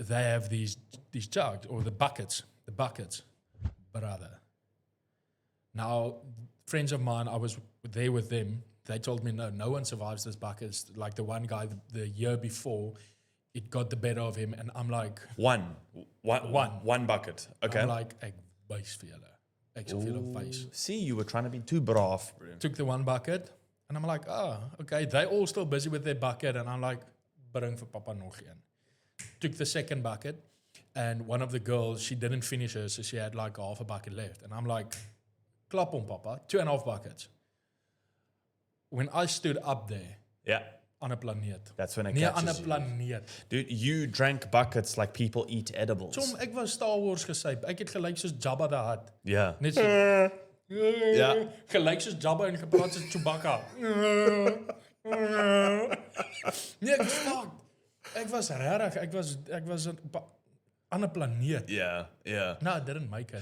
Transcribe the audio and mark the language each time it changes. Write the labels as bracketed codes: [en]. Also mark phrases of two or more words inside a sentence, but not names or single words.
[en] they have these jugs, or the buckets, brother. Now, friends of mine, I was there with them, they told me, no one survives this bucket. Like the one guy, the year before, it got the better of him, and I'm like... One bucket. Okay. I'm like, [af] ek wys vir julle. Ek sal vir julle wys. [en] See, you were trying to be too braaf, bro. Took the one bucket, and I'm like, okay, they all still busy with their bucket, and I'm like, [af] bring vir papa nog een. [en] Took the second bucket, and one of the girls, she didn't finish her, so she had like half a bucket left. And I'm like, [af] klap on papa, [en] 2.5 buckets. When I stood up there, Yeah. [af] on 'n planeet. [en] That's when it [af] Nee, [en] catches [af] aan 'n [en] you. [af] planeet. [en] Dude, you drank buckets like people eat edibles. [af] Som, ek was Star Wars gesyp. Ek het gelyk soos Jabba the Hutt. [en] Yeah. [af] Net so. Ja. Gelyk soos Jabba en gepraat soos Chewbacca. Nee, ek was fucked. Ek was regtig, ek was aan 'n planeet. [en] Yeah. No, I didn't make it.